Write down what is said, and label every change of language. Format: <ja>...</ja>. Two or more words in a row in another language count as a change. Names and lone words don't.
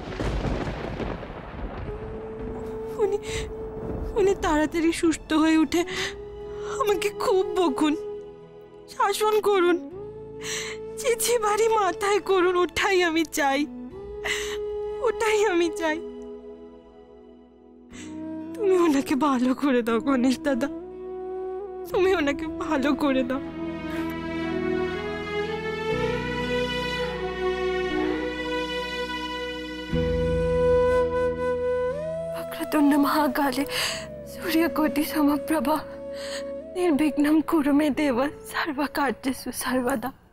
<bn>উনি তাড়াতাড়ি সুস্থ হয়ে উঠে আমাকে খুব বকুন, শাসন করুন, চিঠি বাড়ি মাথায় করুন, ওটাই আমি চাই, ওটাই আমি চাই। তুমি ওনাকে ভালো করে দাও গণেশ দাদা, তুমি ওনাকে ভালো করে দাও।</bn> <sa>वक्रतुंड महाकाले सूर्यकोटि समप्रभा निर्विघ्नं कुरु मे देव सर्वकार्येषु सर्वदा।</sa>